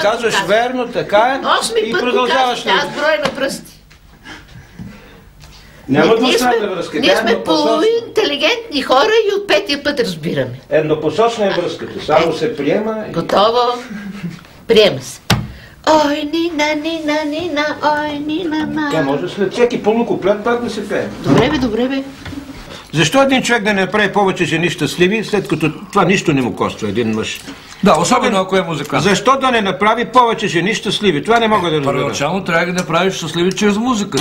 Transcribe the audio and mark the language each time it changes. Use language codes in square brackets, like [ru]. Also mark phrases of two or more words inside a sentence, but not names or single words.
[bg] Казваш казвам. верно, така е. Осми И път го продължаваш. казвате, аз броя на пръсти. Няма Ние двустранна връзка. ние Тя е сме еднопосочна. полуинтелигентни хора и от петия път разбираме. Еднопосочна е връзката. Само се приема и... Готово. Приема се. Ой, нина, ой, нина. Тя може след всеки полукуплет пак да се пее. Добре бе. Защо един човек да не направи повече жени щастливи, след като това нищо не му коства един мъж? Да, особено ако е музикант. Защо да не направи повече жени щастливи? Това не мога да разбера. Първоначално трябва да ги направиш щастливи чрез музиката.